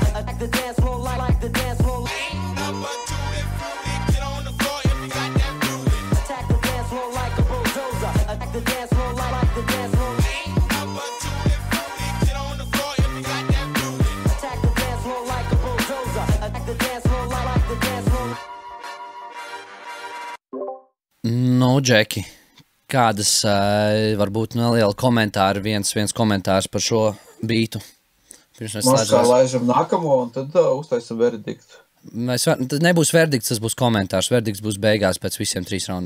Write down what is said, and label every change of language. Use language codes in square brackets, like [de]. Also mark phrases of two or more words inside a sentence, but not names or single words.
[en] Attack the dance floor like the dance floor. Attack the dance floor like a bulldozer. Attack the dance floor like the dance floor. Attack the dance floor like a bulldozer. Attack the dance floor like the dance floor. [lv] Nu, Džeki, kādas varbūt neliela komentāri, viens komentārs par šo bītu? Mēs kā laižam nākamo un tad uztaisim verdiktu. Tas nebūs verdikts, tas būs komentārs. Verdikts būs beigās pēc visiem 3 raundiem.